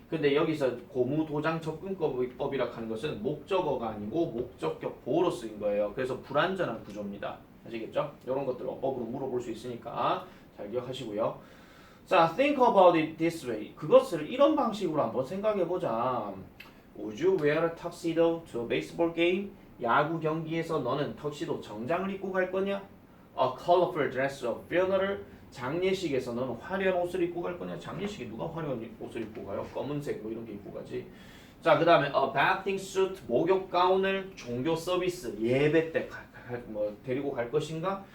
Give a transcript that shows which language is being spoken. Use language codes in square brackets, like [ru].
[ko] 근데 여기서 고무 도장 접근법이라고 하는 것은 목적어가 아니고 목적격 보호로 쓰인 거예요. 그래서 불완전한 구조입니다. 아시겠죠? 이런 것들 어법으로 물어볼 수 있으니까 잘 기억하시고요. 자 [en] think about it this way [ko] 그것을 이런 방식으로 한번 생각해 보자. [en] Would you wear a tuxedo to a baseball game? [ko] 야구 경기에서 너는 턱시도 정장을 입고 갈 거냐? [en] A colorful dress of funeral? [ko] 장례식에서 너는 화려한 옷을 입고 갈 거냐? 장례식에 누가 화려한 옷을 입고 가요? 검은색 뭐 이런 게 입고 가지. 자, 그 다음에 [en] a bathing suit, [ko] 목욕 가운을 종교 서비스, 예배 때 뭐 데리고 갈 것인가?